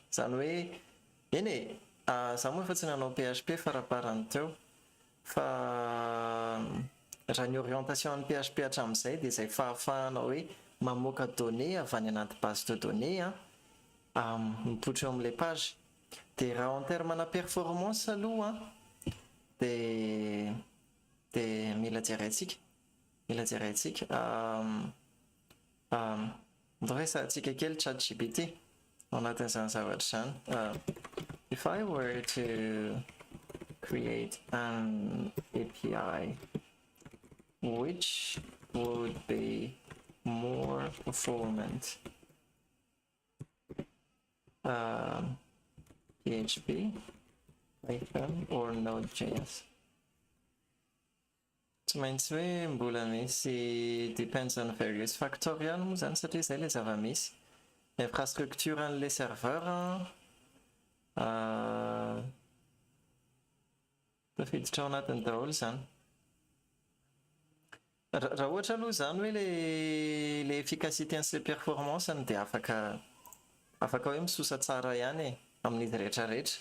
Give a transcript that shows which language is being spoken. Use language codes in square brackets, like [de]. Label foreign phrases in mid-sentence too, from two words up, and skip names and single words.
[mg] Zany hoe eny e, za moa efa tsy nanao PHP faraparany teo fa raha ny orientation ny PHP hatramin'izay dia izay fahafahanao hoe mamoaka données avy any anaty [fr] base de données [mg] mipoitra eo amin'ilay page. Dia raha [fr] en terme [mg] na performance aloha dia mila jeraintsika resahantsika kely ChatGPT ao anatin'izany zavatra izany. [en] If I were to create an API which would be more performant, PHP, Python or Node.js? [mg] Tsy maintsy hoe mbola misy [en] depends on various factors [mg] ihany moa zany satria izay ilay zava-misy. Infrastructure an'ilay serveur tafiditra ao anatiny daholo zany. Raha ohatra aloha zany hoe le efficacité sy performance dia afaka hoe misosa tsara ihany amin'izy rehetrarehetra.